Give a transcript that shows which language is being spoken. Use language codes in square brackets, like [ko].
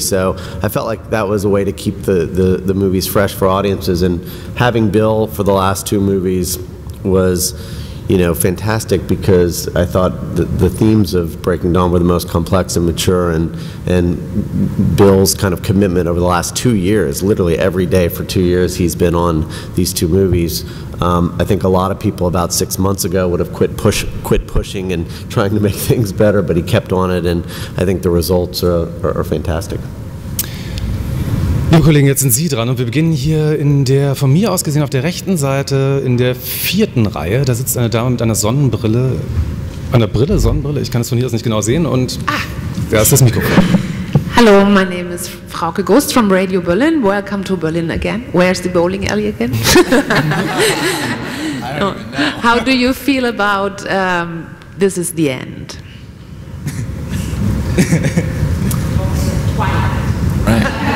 [en] So I felt like that was a way to keep the movies fresh for audiences, and having Bill for the last 2 movies was, you know, fantastic, because I thought the themes of Breaking Dawn were the most complex and mature, and Bill's kind of commitment over the last 2 years, literally every day for 2 years he's been on these 2 movies. I think a lot of people about 6 months ago would have quit pushing and trying to make things better, but he kept on it, and I think the results are fantastic. [de] Liebe Kollegen, jetzt sind Sie dran und wir beginnen hier in der, von mir aus gesehen, auf der rechten Seite in der 4. Reihe. Da sitzt eine Dame mit einer Sonnenbrille, Sonnenbrille, ich kann es von hier aus nicht genau sehen, und da ist das Mikrofon. [en] Hello, my name is Frauke Ghost from Radio Berlin. Welcome to Berlin again. Where's the bowling alley again? How do you feel about This Is the End? Right.